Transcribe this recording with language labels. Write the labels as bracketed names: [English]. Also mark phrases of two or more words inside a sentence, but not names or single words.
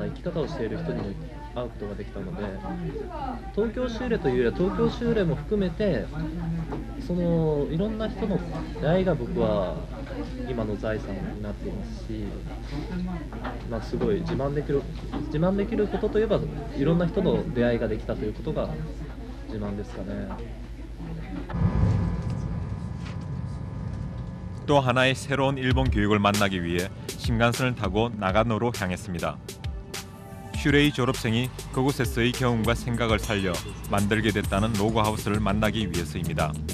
[Japanese] 生き方をしている人にも会うことができたので東京修例というよりは東京修例も含めてそのいろんな人の出会いが僕は今の財産になっていますし、まあ、すごい自慢できることといえばいろんな人の出会いができたということが自慢ですかね。 [Korean] 또 하나의 새로운 일본 교육을 만나기 위해 신간선을 타고 나가노로 향했습니다. 슈레이 졸업생이 그곳에서의 경험과 생각을 살려 만들게 됐다는 로그하우스를 만나기 위해서입니다.